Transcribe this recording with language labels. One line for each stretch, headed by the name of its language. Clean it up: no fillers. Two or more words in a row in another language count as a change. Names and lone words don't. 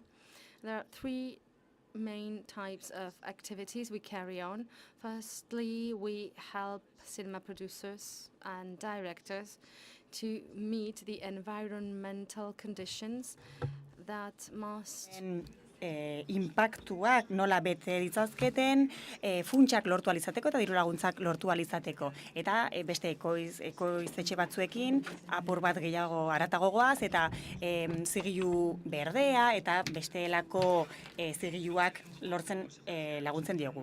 English: There are three main types of activities we carry on. Firstly, we help cinema producers and directors to meet the environmental conditions that must
Basque: impactuak nola bete ditzazketen funtsak lortu alizateko eta diru laguntzak lortu alizateko. Eta beste ekoiztetxe batzuekin apur bat gehiago haratago goaz eta zigilu berdea eta bestelako zigiluak lortzen laguntzen diegu.